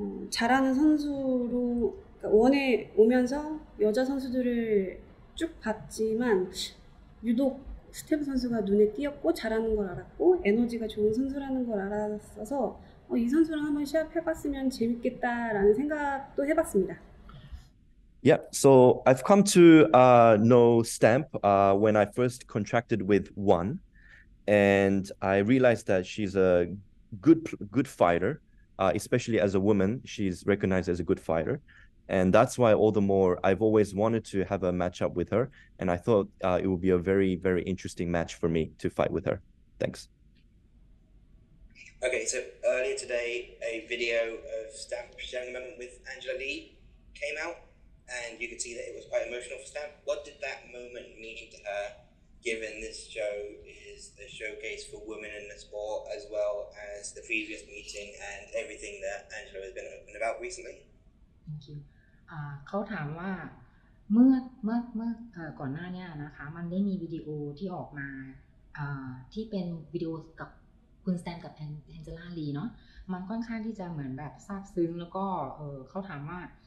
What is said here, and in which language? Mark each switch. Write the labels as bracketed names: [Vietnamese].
[Korean] 잘하는 선수로 그러니까 원에 오면서 여자 선수들을 쭉 봤지만 유독 스테프 선수가 눈에 띄었고 잘하는 걸 알았고 에너지가 좋은 선수라는 걸 알았어서 이 선수랑 한번 시합 해봤으면 재밌겠다라는 생각도 해봤습니다. [English] Yeah, so I've come to know Stamp when I first contracted with One, and I realized that she's a good fighter, especially as a woman. She's recognized as a good fighter, and that's why all the more I've always wanted to have a matchup with her, and I thought it would be a very interesting match for me to fight with her. Thanks. Okay, so earlier today, a video of Stamp sharing a moment with Angela Lee came out, and you could see that it was quite emotional for Stamp. What did that moment mean to her, given this show is a showcase for women in the sport, as well as the previous meeting and everything that Angela has been open about recently? Thank you. [Thai] เขาถามว่าเมื่อก่อนหน้านี้นะคะมันได้มีวิดีโอที่ออกมาที่เป็นวิดีโอกับคุณสแตมกับแองเจล่าลีเนาะมันค่อนข้างที่จะเหมือนแบบซาบซึ้งแล้วก็เขาถามว่า